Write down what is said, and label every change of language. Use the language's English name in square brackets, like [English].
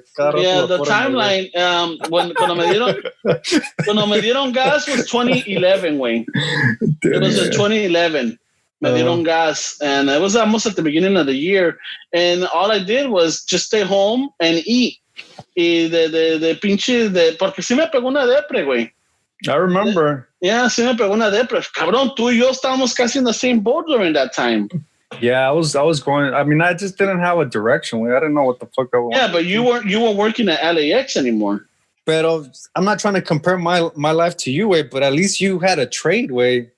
[English] Yeah, the timeline, [Spanish] cuando me dieron gas [English] was 2011, güey. It was in 2011. [Spanish] Me dieron gas, [English] and it was almost at the beginning of the year. And all I did was just stay home and eat. [Spanish] Y de pinche, porque sí me pegó una depre, güey. [English] I remember. [Spanish] Yeah, sí me pegó una depre. Cabrón, tú y yo estábamos casi [English] in the same boat during that time. Yeah, I was going. I mean, I just didn't have a direction. I didn't know what the fuck I wanted. Yeah, but you weren't working at LAX anymore. But I'm not trying to compare my life to you, way. But at least you had a trade, way.